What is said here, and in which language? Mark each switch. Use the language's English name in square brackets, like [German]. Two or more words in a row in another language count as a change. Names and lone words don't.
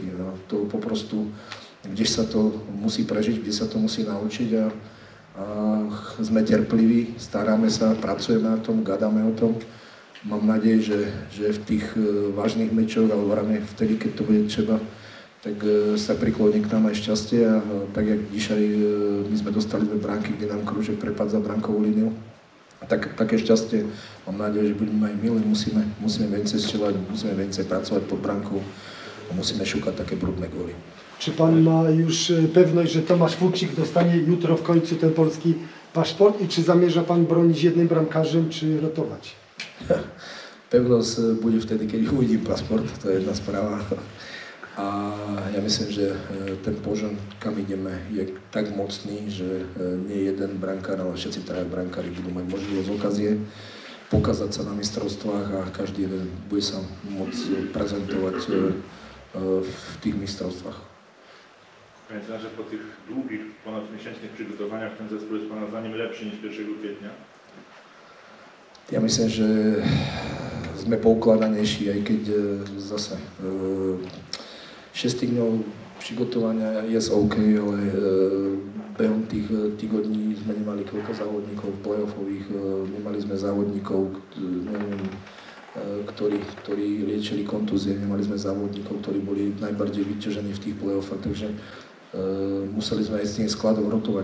[Slovak] A to poprostu, kde sa to musí prežiť, kde sa to musí naučiť a sme terpliví, staráme sa, pracujeme na tom, gadáme o tom. Mám nádej, že v tých vážnych mečoch, alebo hlavne vtedy, keď to bude třeba, tak sa prikloní k nám aj šťastie a tak [Polish] jak dzisiaj [Slovak] my sme dostali dve bránky, kde nám krúžek prepadl za bránkovú líniu. Tak, také šťastie, mám nádej, že budeme aj my, musíme [Polish] więcej strzelať, [Slovak] musíme więcej pracovať pod bránkou a musíme šukať také brudné góly. [Polish] Czy pan ma już pewność, że Tomasz Fuksik dostanie jutro w końcu ten polski paszport i czy zamierza pan bronić jednym bramkarzem, czy rotować? [Slovak] Pevnosť bude vtedy, keď uvidím pasport, to je jedna správa. A ja myslím, že ten požon, kam ideme, je tak mocný, že nie jeden brankár, ale všetci traja brankári budú mať možnosť okázie pokazať sa na mistrovstvách a každý jeden bude sa môcť prezentovať [Polish] w tych mistrzostwach. Panie trenerze, po tych długich, ponadmiesięcznych przygotowaniach ten zespół jest Pana zdaniem lepszy niż 1 kwietnia? [Slovak] Ja myslím, že sme poukladanejší, aj keď zase 6 dňov [Polish] przygotowania jest [Slovak] OK, ale behom tých týgodní sme nemali koľko závodníkov playoffových, nemali sme závodníkov, neviem, ktorí liečili kontúzie, nemali sme závodníkov, ktorí boli najbardziej vyťažení v tých playoffách, takže museli sme aj s tým skladom rotovať.